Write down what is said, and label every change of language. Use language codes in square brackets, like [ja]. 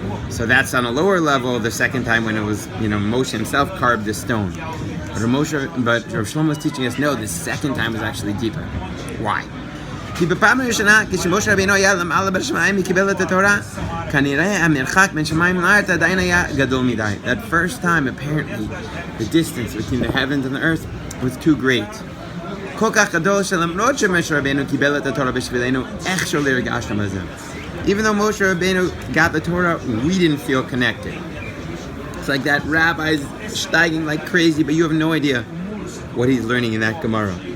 [en] So that's on a lower level. The second time when it was, Moshe himself carved the stone. But Rav Shlomo is teaching us, no, the second time was actually deeper. Why? [he] כי בפעם הראשונה, כשמשה רבינו היה למעלה בשמיים, הוא קיבל את התורה, כנראה המרחק בין שמיים לארץ עדיין היה גדול מדי. [en] That first time, apparently, the distance between the heavens and the earth was too great. [he] כל כך גדול שלמרות שמשה רבינו קיבל את התורה בשבילנו, איכשהו לא הרגשנו בזה. [en] Even though Moshe Rabbeinu got the Torah, we didn't feel connected. It's like that rabbi's steiging like crazy, but you have no idea what he's learning in that Gemara.